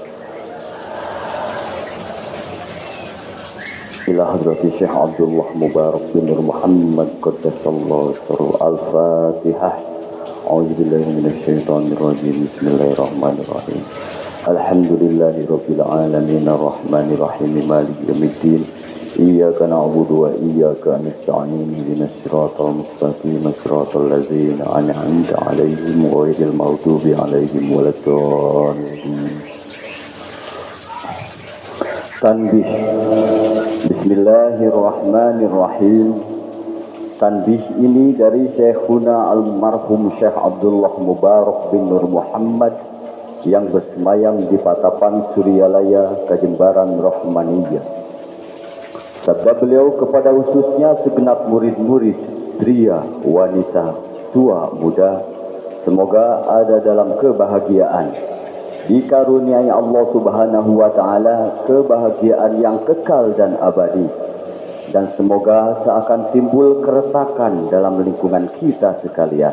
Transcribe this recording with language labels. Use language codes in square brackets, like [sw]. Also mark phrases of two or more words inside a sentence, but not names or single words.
[ar] إلى حضرة الشيخ عبد الله مبارك بن نور محمد قدس الله سره الفاتحة. أعوذ بالله من الشيطان الرجيم. بسم الله الرحمن الرحيم. الحمد لله رب العالمين الرحمن الرحيم مالك يوم الدين. إياك نعبد وإياك نستعين اهدنا الصراط المستقيم صراط الذين أنعمت عليهم غير المغضوب عليهم ولا الضالين. [id] Tanbih. [ar] Bismillahirrahmanirrahim. [id] Tanbih ini dari Syekhuna almarhum Syekh Abdullah Mubarak bin Nur Muhammad yang bersemayam di Patapan Suryalaya, Kajembaran Rahmaniyah. Sabda beliau kepada khususnya segenap murid-murid, pria, wanita, tua, muda, semoga ada dalam kebahagiaan, dikaruniai [ar] الله سبحانه وتعالى [id] kebahagiaan yang kekal dan abadi, dan semoga seakan timbul keretakan dalam lingkungan kita sekalian.